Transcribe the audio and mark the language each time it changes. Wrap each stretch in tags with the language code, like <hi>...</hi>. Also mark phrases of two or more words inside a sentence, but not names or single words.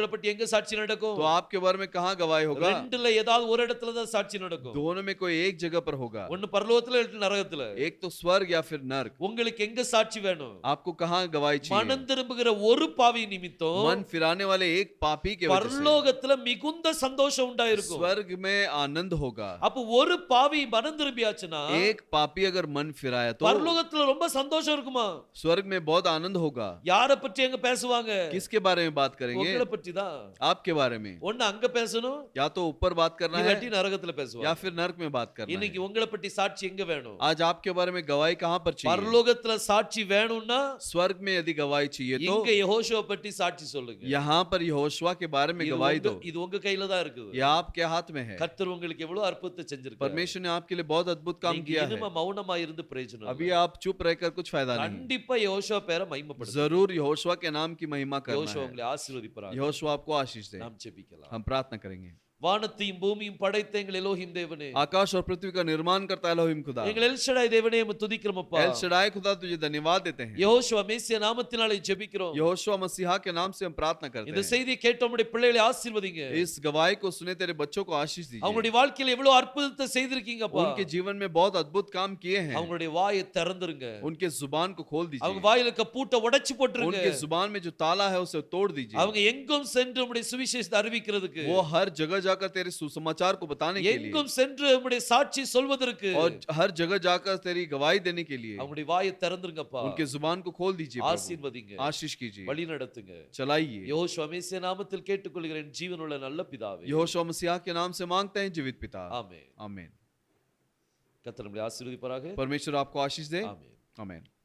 <ta>உங்களை பற்றி எங்க சாட்சி நடக்கும்?</ta> <hi>तो आपके बारे में कहाँ गवाही होगा?</hi> <ta>ரெண்டுல ஏதாவது ஒரு இடத்துல தான் சாட்சி நடக்கும்.</ta> <hi>दोनों में कोई एक जगह पर होगा,</hi> <ta>ஒன்னு பரலோகத்துல இல்ல நரகத்துல.</ta> <hi>एक तो स्वर्ग या फिर नर्क।</hi> <ta>உங்களுக்கு எங்க சாட்சி வேணும்?</ta> <hi>आपको कहाँ गवाही चाहिए?</hi> <ta>மனம் திரும்புகிற ஒரு பாவி நிமித்தம்</ta> <hi>मन फिराने वाले एक पापी के वजह से</hi> <ta>பரலோகத்துல மிகுந்த சந்தோஷம் உண்டாயிருக்கும்.</ta> <hi>स्वर्ग में आनंद होगा।</hi> <ta>அப்ப ஒரு பாவி மனம் திரும்பியாச்சுன்னா</ta> <hi>एक पापी अगर मन फिराया तो</hi> <ta>பரலோகத்துல ரொம்ப சந்தோஷம் இருக்குமா?</ta> <hi>स्वर्ग में बहुत आनंद होगा।</hi> <ta>யாரை பற்றி எங்க பேசுவாங்க?</ta> <hi>किसके बारे में बात करेंगे?</hi> <ta>உங்களை பற்றி தான்.</ta> <hi>आपके बारे में।</hi> <ta>ஒன்னு அங்க பேசணும்,</ta> <hi>या तो ऊपर बात करना है</hi> <ta>இல்லாட்டி நரகத்துல</ta> <hi>या</hi> <ta>பேசுவாங்க.</ta> <hi>फिर नर्क में बात करना है।</hi> <ta>இன்னைக்கு உங்களை பற்றி சாட்சி எங்க வேணும்?</ta> <hi>आज आपके बारे में गवाही कहाँ पर चाहिए?</hi> <ta>பரலோகத்துல சாட்சி வேணும்னா</ta> <hi>स्वर्ग में यदि गवाही चाहिए तो</hi> <ta>இங்க யெகோஷுவ பற்றி சாட்சி சொல்லுங்க.</ta> <hi>यहाँ पर यहोशुआ के बारे में गवाही दो।</hi> <ta>இது உங்க கையில தான் இருக்குது.</ta> <hi>यह आपके हाथ में है।</hi> <ta>கர்த்தர் உங்களுக்கு எவ்வளவு அற்புதத்தை செஞ்சிருக்கார்.</ta> <hi>परमेश्वर ने आपके लिए बहुत अद्भुत काम</hi> <ta>நீங்க</ta> <hi>किया है।</hi> <ta>இனிமே மௌனமா இருந்து பிரயோஜனம்</ta> <hi>अभी</hi> <ta>இல்லை.</ta> <hi>आप चुप रहकर कुछ फायदा नहीं।</hi> <ta>கண்டிப்பா யெகோஷுவ பேரை மகிமைப்படுத்துங்க.</ta> <hi>जरूर यहोशुआ के नाम की महिमा करना</hi> <ta>யெகோஷுவ</ta> <hi>है।</hi> <ta>உங்களை ஆசீர்வதிப்பாராக.</ta> <hi>यहोशुआ आपको आशीष दे।</hi> <ta>நாம் ஜெபிக்கலாம்.</ta> <hi>हम प्रार्थना करेंगे।</hi> <ta>வானத்தையும் பூமியும் படைத்த எங்கள் எலோஹிம் தேவனே,</ta> <hi>आकाश और पृथ्वी का निर्माण करता है एलोहिम खुदा।</hi> <ta>எங்கள் எல் ஷடாய் தேவனே உம்மை துதிக்கிறோம் அப்பா.</ta> <hi>एल शडाई खुदा तुझे धन्यवाद देते हैं।</hi> <ta>யெகோஷுவ மேசியா நாமத்தினாலே ஜெபிக்கிறோம்.</ta> <hi>यहोशुआ मसीहा के नाम से हम प्रार्थना करते</hi> <ta>இந்த</ta> <hi>हैं।</hi> <ta>செய்தியை கேட்ட உம்முடைய பிள்ளைகளை ஆசீர்வதிங்க.</ta> <hi>इस गवाही को सुने तेरे बच्चों को आशीष दीजिए।</hi> <ta>அவங்களுடைய வாழ்க்கையில எவ்வளவு அற்புதத்தை செய்திருக்கீங்க அப்பா.</ta> <hi>उनके जीवन में बहुत अद्भुत काम किए हैं।</hi> <ta>அவங்களுடைய வாயை திறந்துருங்க.</ta> <hi>उनके जुबान को खोल</hi> <ta>அவங்க</ta> <hi>दीजिए।</hi> <ta>வாயில இருக்க பூட்டை உடைச்சு போட்டுருங்க.</ta> <hi>उनके जुबान में जो ताला है उसे तोड़ दीजिए।</hi> <ta>அவங்க எங்கும் சென்று உம்முடைய சுவிசேஷத்தை அறிவிக்கிறதுக்கு,</ta> <hi>वो हर जगह जाकर तेरे सुसमाचार को बताने के लिए</hi> <ta>எங்கும் சென்று உம்முடைய சாட்சி சொல்வதற்கு</ta> <hi>और हर जगह जाकर तेरी गवाही देने के लिए</hi> <ta>அவங்களுடைய வாயை திறந்துருங்கப்பா.</ta> <hi>उनके जुबान को खोल दीजिए प्रभु।</hi> <ta>ஆசீர்வதிங்க,</ta> <hi>आशीष कीजिए,</hi> <ta>வழி நடத்துங்க.</ta> <hi>चलाइए।</hi> <ta>யெகோஷுவ மேசியா நாமத்தில் கேட்டுக்கொள்கிறேன் ஜீவனுள்ள நல்ல பிதாவே.</ta> <hi>यहोशुआ मसीहा के नाम से मांगते हैं जीवित पिता।</hi> <ta>ஆமென்.</ta> <hi>आमीन।</hi> <ta>கர்த்தர் நம்மை ஆசீர்வதிப்பாராக.</ta> <hi>परमेश्वर आपको आशीष दे।</hi> <ta>ஆமென்.</ta> <hi>आमीन।</hi>